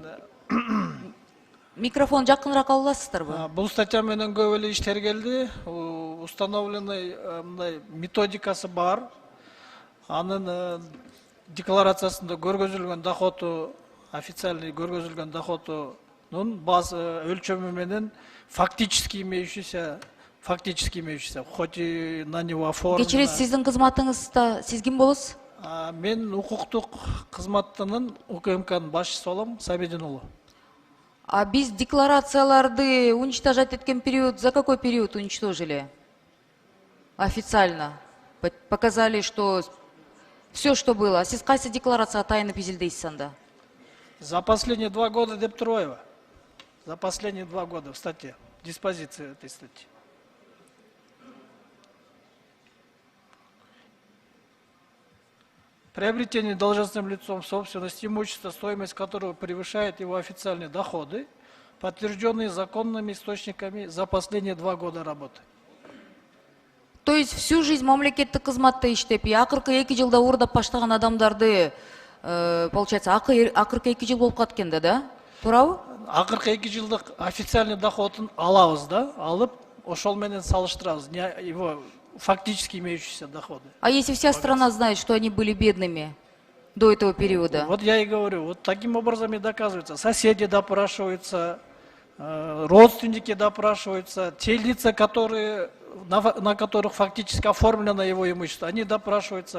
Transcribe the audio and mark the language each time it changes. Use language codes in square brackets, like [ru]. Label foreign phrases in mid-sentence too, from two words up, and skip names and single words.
[ky] Микрофон жакыныраак ала аласыздарбы? бул статья менен көп эле иштер келди. Установленный мындай методикасы бар. Анын декларациясында көргөзүлгөн доходу, официальный көргөзүлгөн доходунун базы өлчөмү менен [ru] фактически имеющийся, хоть и на него оформлено. [ky] Кечиресиз, сиздин кызматыңызда сиз ким болосуз? Мен укуктук кызматтын УКМКнын башчысы болом, Сабедин уулу. [ru] А [ky] биз декларацияларды [ru] уничтожать эткен период, за какой период уничтожили? Официально. Показали, что все, что было. [ky] А сиз кайсы декларация тайны изилдейсиз анда? [ru] За последние 2 года [ky] деп турбайбы? [ru] За последние 2 года в статье, диспозиции этой статьи. Приобретение должностным лицом собственности имущества, стоимость которого превышает его официальные доходы, подтвержденные законными источниками за последние 2 года работы. То есть [ky] всю жизнь мамлекеттик кызматта иштеп, акыркы 2 жылда уурдап баштаган адамдарды, получается, акыркы 2 жыл болуп калат экен да? Туурабы? Акыркы 2 жылдык официальный доходун алабыз да, алып, ошол менен салыштырабыз, [ru] его фактически имеющиеся доходы. А если вся страна знает, что они были бедными до этого периода? Вот я и говорю, вот таким образом и доказывается. Соседи допрашиваются, родственники допрашиваются, те лица, на которых фактически оформлено его имущество, они допрашиваются.